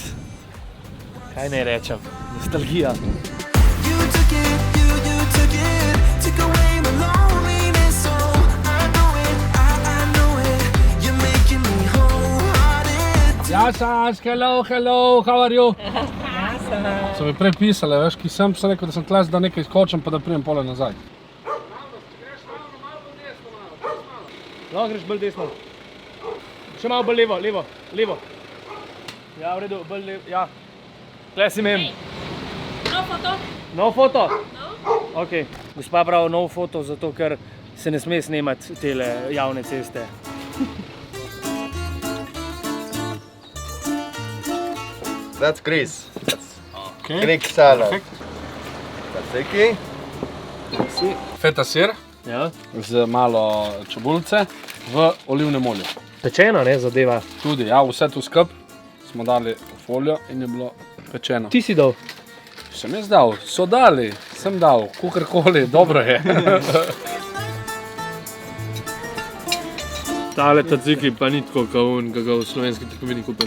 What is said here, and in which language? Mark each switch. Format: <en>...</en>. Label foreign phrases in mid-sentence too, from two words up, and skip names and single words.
<sl>Kaj naj rečem? Nostalgija. Jasaš,</sl> <en>hello, how are you?</en> <sl>So mi prej pisali, veš, ki sem rekel, da sem tles, da nekaj skočim, pa da prijem pole nazaj. Lahko greš bolj desno. Še malo bolj levo. Ja, v redu, bolj levo, ja. Tle si imem. No foto? No foto? No. Ok. Gospa pravi nov foto, zato ker se ne sme snemati tele javne ceste.</sl> <en>That's Greece. Greek salad. Tzatziki.</en> <sl>Feta sir, Ja. z malo čebulce v olivnem olju. Pečena, ne, zadeva. Tudi, ja, vse tu skup smo dali v folijo in je bilo pečeno. Ti si dal? Sem jaz dal, so dali, sem dal, kukorkoli, dobro je. Tale tzatziki pa ni tako kaun, ga v slovenski trgovini kupiš.</sl>